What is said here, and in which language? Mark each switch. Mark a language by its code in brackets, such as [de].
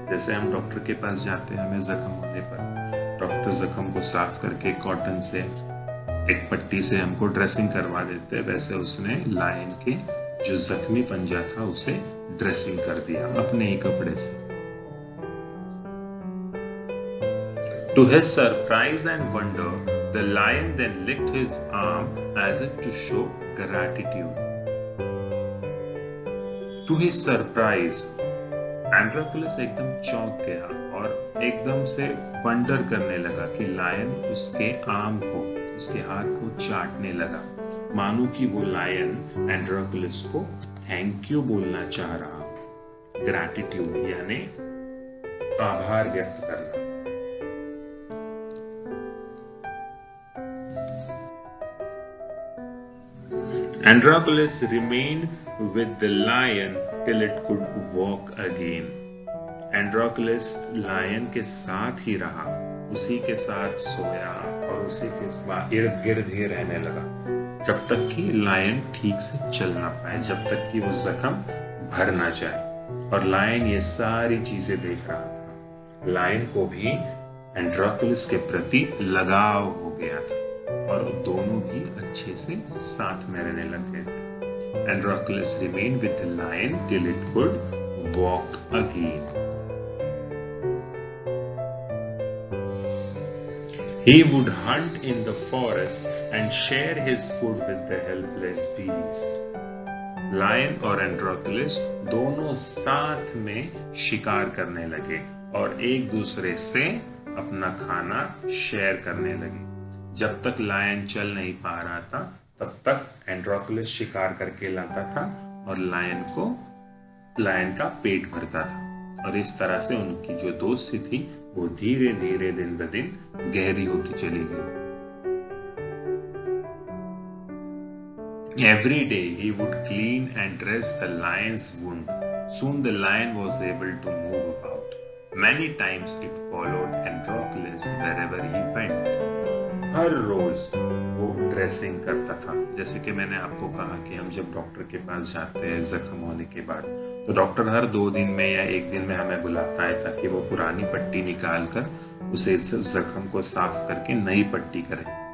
[hi] जैसे हम डॉक्टर के पास जाते हैं, हमें जख्म होने पर डॉक्टर जख्म को साफ करके कॉटन से एक पट्टी से हमको ड्रेसिंग करवा देते, वैसे उसने लायन के जो जख्मी पंजा था उसे ड्रेसिंग कर दिया अपने ही कपड़े से। [en] To his surprise and wonder, the lion then licked his arm as if to show gratitude. To his surprise, [hi] Androclus एकदम चौंक गया और एकदम से वंडर करने लगा कि लायन उसके आर्म को, उसके हाथ को चाटने लगा, मानो कि वो लायन एंड्रोक्लस को थैंक यू बोलना चाह रहा। ग्रैटिट्यूड यानी आभार व्यक्त करना। [en] Androclus remained with the lion till it could walk again. [hi] Androclus lion के साथ ही रहा, उसी के साथ सोया और उसी के इर्द गिर्द ही रहने लगा जब तक कि लायन ठीक से चल ना पाए, जब तक कि वो जख्म भर ना जाए। और लायन ये सारी चीजें देख रहा था। लायन को भी एंड्रोक्लस के प्रति लगाव हो गया था और दोनों भी अच्छे से साथ में रहने लग गए थे। [en] Androcles remained with the lion till it could walk again. He would hunt in the forest and share his food with the helpless beast. [hi] Lion और एंड्रोक्लस दोनों साथ में शिकार करने लगे और एक दूसरे से अपना खाना शेयर करने लगे। जब तक लायन चल नहीं पा रहा था, तब तक एंड्रोक्लस शिकार करके लाता था और लायन का पेट भरता था, और इस तरह से उनकी जो दोस्ती थी वो धीरे धीरे दिन ब दिन गहरी होती चली गई। [en] Every day he would clean and dress the lion's wound. Soon the lion was able to move about. Many times it followed Androclus wherever he went. [hi] हर रोज वो ड्रेसिंग करता था। जैसे कि मैंने आपको कहा कि हम जब डॉक्टर के पास जाते हैं जख्म होने के बाद, तो डॉक्टर हर 2 दिन में या 1 दिन में हमें बुलाता है ताकि वो पुरानी पट्टी निकाल कर उसे जख्म को साफ करके नई पट्टी करे।